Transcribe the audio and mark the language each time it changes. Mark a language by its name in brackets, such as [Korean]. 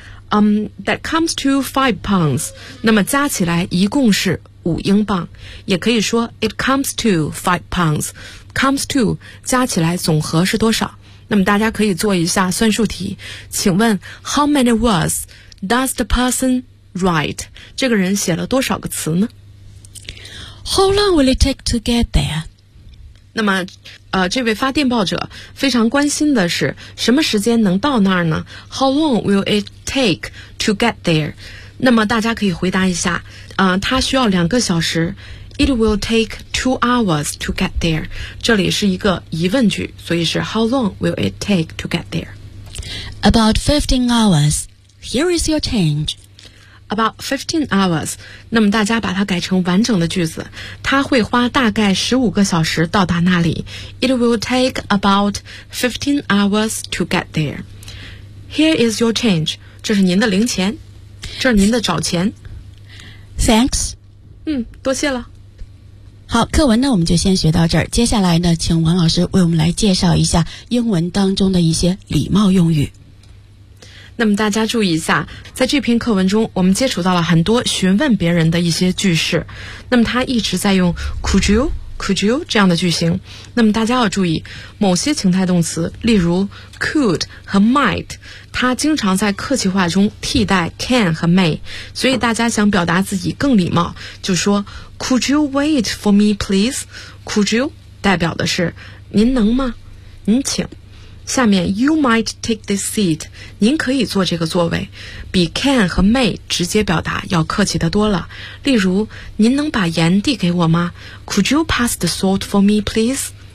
[English] That comes to 5 pounds, [Chinese] 那么加起来一共是5英镑，也可以说 [English] it comes to 5 pounds, [Chinese] comes to 加起来总和是多少？那么大家可以做一下算术题，请问 [English] How many words does the person write? [Chinese] 这个人写了多少个词呢？ [English] How long will it take to get there? [Chinese] 那么这位发电报者非常关心的是什么时间能到那儿呢？ [English] How long will it take to get there? [Chinese] 那么大家可以回答一下他需要2个小时。 [English] It will take 2 hours to get there. [Chinese] 这里是一个疑问句，所以是 [English] How long will it take to get there? About 15 hours. Here is your change. About 15 hours. [Chinese] 那么大家把它改成完整的句子。它会花大概15个小时到达那里。 [English] It will take about 15 hours to get there. Here is your change. [Chinese] 这是您的零钱。这是您的找钱。 [English] Thanks. [Chinese] 多谢了。好，课文呢我们就先学到这儿，接下来呢请王老师为我们来介绍一下英文当中的一些礼貌用语。那么大家注意一下，在这篇课文中我们接触到了很多询问别人的一些句式，那么他一直在用 could you could you 这样的句型。那么大家要注意，某些情态动词，例如 could 和 might， 它经常在客气话中替代 can 和 may， 所以大家想表达自己更礼貌，就说 [English] could you wait for me please？ [Chinese] Could you 代表的是您能吗？您请。下面 [English] you might take this seat， [Chinese] 您可以坐这个座位，比 can 和 may 直接表达要客气的多了。例如，您能把盐递给我吗？ [English] Could you pass the salt for me please？